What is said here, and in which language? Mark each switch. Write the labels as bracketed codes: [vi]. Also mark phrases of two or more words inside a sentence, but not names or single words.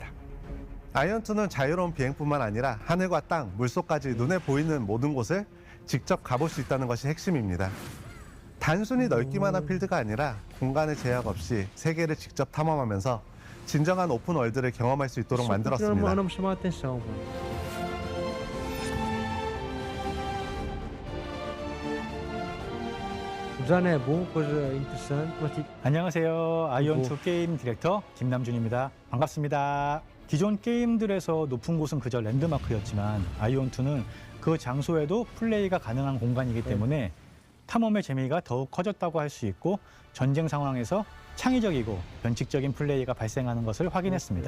[ko] 아이온2는 자유로운 비행뿐만 아니라 하늘과 땅, 물속까지 눈에 보이는 모든 곳을 직접 가볼 수 있다는 것이 핵심입니다. 단순히 넓기만 한 필드가 아니라 공간의 제약 없이 세계를 직접 탐험하면서 진정한 오픈 월드를 경험할 수 있도록 만들었습니다. [pt] Já é bom, coisa interessante, mas tipo... [ko] 안녕하세요. 아이온2 게임 디렉터 김남준입니다. 반갑습니다. 기존 게임들에서 높은 곳은 그저 랜드마크였지만 아이온2는 그 장소에도 플레이가 가능한 공간이기 때문에 탐험의 재미가 더욱 커졌다고 할 수 있고 전쟁 상황에서 창의적이고 변칙적인 플레이가 발생하는 것을 확인했습니다.